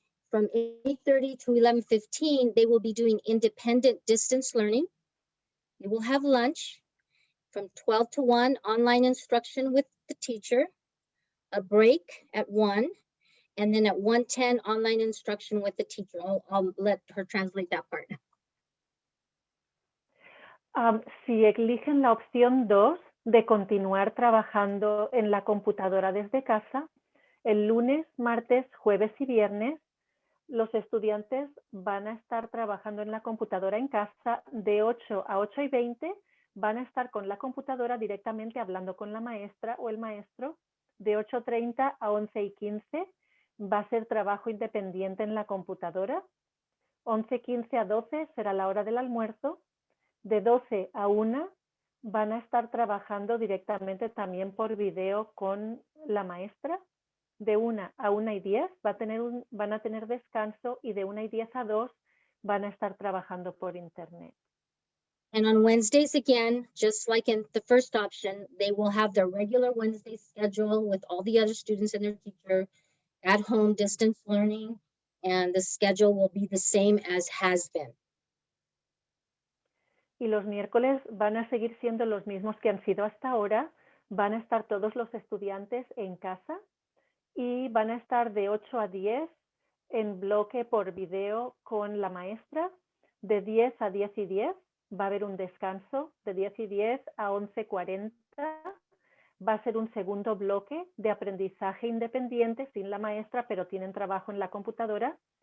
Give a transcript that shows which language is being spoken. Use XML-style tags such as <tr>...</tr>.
<en>From 8:30 to 11:15, they will be doing independent distance learning. They will have lunch. From 12 to 1, online instruction with the teacher, a break at 1, and then at 1:10, online instruction with the teacher. I'll let her translate that part.</en> <es>Si eligen la opción 2 de continuar trabajando en la computadora desde casa, el lunes, martes, jueves y viernes, los estudiantes van a estar trabajando en la computadora en casa de 8 a 8:20, van a estar con la computadora directamente hablando con la maestra o el maestro. De 8:30 a 11:15 va a ser trabajo independiente en la computadora. 11:15 a 12 será la hora del almuerzo. De 12 a 1 van a estar trabajando directamente también por video con la maestra. De 1 a 1:10 van a tener descanso y de 1:10 a 2 van a estar trabajando por internet.</es> <en>And on Wednesdays, again, just like in the first option, they will have their regular Wednesday schedule with all the other students and their teacher, at home distance learning, and the schedule will be the same as has been.</en> <es>Y los miércoles van a seguir siendo los mismos que han sido hasta ahora. Van a estar todos los estudiantes en casa y van a estar de 8 a 10 en bloque por video con la maestra. De 10 a 10 y 10 va a haber un descanso. De 10 y 10 a 11:40 va a ser un segundo bloque de aprendizaje independiente sin la maestra, pero tienen trabajo en la computadora.</es>